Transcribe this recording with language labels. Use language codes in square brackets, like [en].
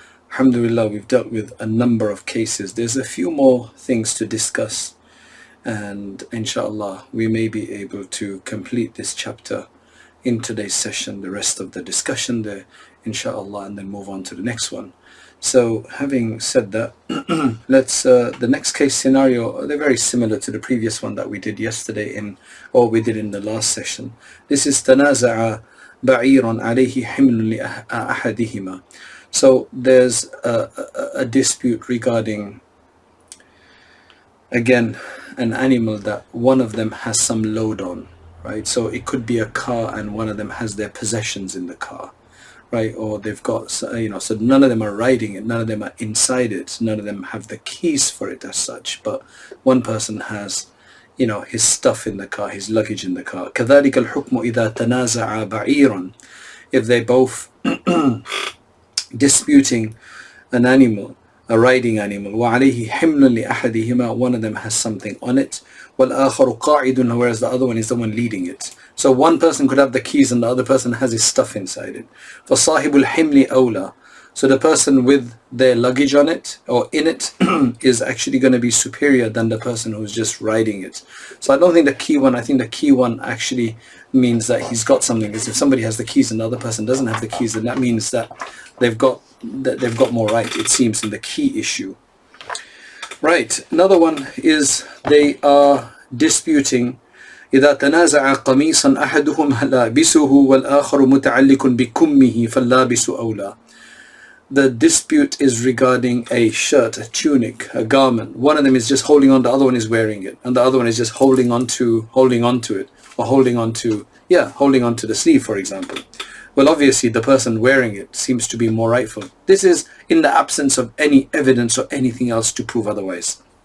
[en] Alhamdulillah, we've dealt with a number of cases. There's a few more things to discuss, and inshallah we may be able to complete this chapter in today's session, the rest of the discussion there, inshallah, and then move on to the next one. So having said that, let's the next case scenario, they're very similar to the previous one that we did yesterday or we did in the last session. This is [ar] تنازع بعير عليه حمل لأحدهما. [en] So there's a dispute regarding, again, an animal that one of them has some load on, right? So it could be a car and one of them has their possessions in the car, right? Or they've got, so none of them are riding it, none of them are inside it, none of them have the keys for it as such, but one person has, his stuff in the car, his luggage in the car. [ar] كذلك الحكم إذا تنازع بعير. [en] If they both disputing an animal, a riding animal, [ar] وعليه حمل لأحدهما, [en] one of them has something on it, [ar] والآخر قاعد, [en] whereas the other one is the one leading it. So one person could have the keys and the other person has his stuff inside it. [ar] فصاحب الحمل أولى. [en] So the person with their luggage on it or in it is actually going to be superior than the person who's just riding it. So I don't think the key one, I think the key one actually means that he's got something. Because if somebody has the keys and the other person doesn't have the keys, then that means that they've got more right, it seems, in the key issue. Right, another one is they are disputing [ar] إذا تنازع قميصا أحدهما لابسه والآخر متعلق بكمه فاللابس أولى. [en] The dispute is regarding a shirt, a tunic, a garment. One of them is just holding on, the other one is wearing it, and the other one is just holding on to it, or holding on to the sleeve, for example. Well, obviously the person wearing it seems to be more rightful. This is in the absence of any evidence or anything else to prove otherwise.